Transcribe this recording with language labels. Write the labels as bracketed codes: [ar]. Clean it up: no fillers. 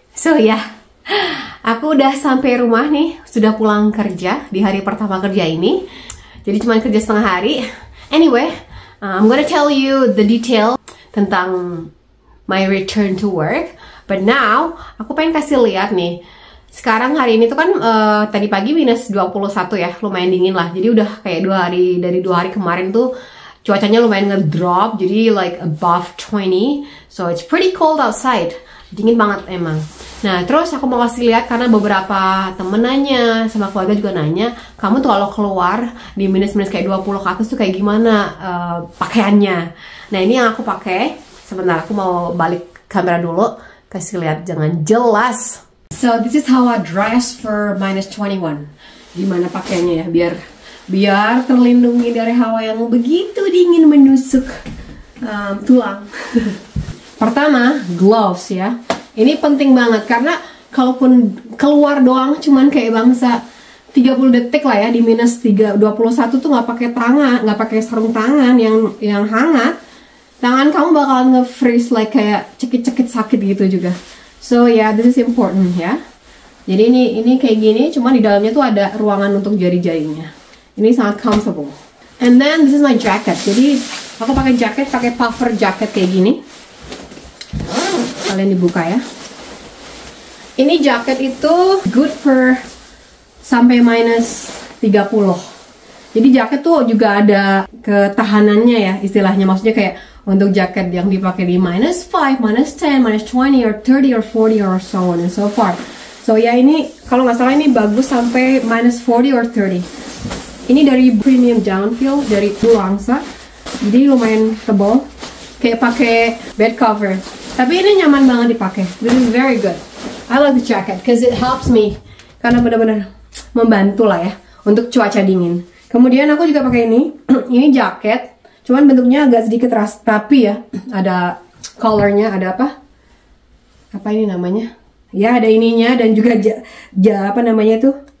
[id] So ya, aku udah sampai rumah nih, sudah pulang kerja di hari pertama kerja ini. Jadi cuma kerja setengah hari. [en] Anyway, I'm gonna tell you the detail [id] tentang [en] my return to work. But now, [id] aku pengen kasih lihat nih. Sekarang hari ini tuh kan tadi pagi minus 21 ya, lumayan dingin lah. Jadi udah kayak 2 hari, dari 2 hari kemarin tuh cuacanya lumayan ngedrop, jadi [en] like above 20. So it's pretty cold outside, [id] dingin banget emang. Nah terus aku mau kasih lihat karena beberapa temen nanya, sama keluarga juga nanya, kamu tuh kalau keluar di minus-minus kayak 20 ke atas tuh kayak gimana pakaiannya. Nah ini yang aku pakai. Sebentar, aku mau balik kamera dulu, kasih lihat jangan jelas. [en] So this is how I dress for minus 21. [id] Gimana pakaiannya ya, biar terlindungi dari hawa yang begitu dingin menusuk tulang. Pertama, gloves ya. Ini penting banget karena kalaupun keluar doang cuman kayak bangsa 30 detik lah ya di minus 21 tuh nggak pakai tangan, nggak pakai sarung tangan yang hangat, tangan kamu bakalan nge-freeze [en] like [id] kayak cekit-cekit sakit gitu juga. [en] So yeah, this is important ya. [id] Jadi ini kayak gini, cuma di dalamnya tuh ada ruangan untuk jari-jarinya. Ini sangat comfortable. [en] And then this is my jacket. [id] Jadi aku pakai jaket, pakai puffer jacket kayak gini. Kalian dibuka ya. Ini jaket itu [en] good for [id] sampai minus 30. Jadi jaket tuh juga ada ketahanannya ya, istilahnya. Maksudnya kayak untuk jaket yang dipakai di minus 5, minus 10, minus 20, [en] or 30, or 40, or so on and so forth. [id] So ya ini, kalau nggak salah ini bagus sampai minus 40 [en] or [id] 30. Ini dari premium downfield, dari Tulangsa. Jadi lumayan tebal. Kayak pakai bed cover. Tapi ini nyaman banget dipakai. [en] This is very good. I like the jacket, because it helps me. [id] Karena benar-benar membantu lah ya, untuk cuaca dingin. Kemudian aku juga pakai ini. Ini jaket. Cuman bentuknya agak sedikit rapi ya. Ada collarnya, ada apa? Apa ini namanya? Ya ada ininya dan juga apa namanya itu?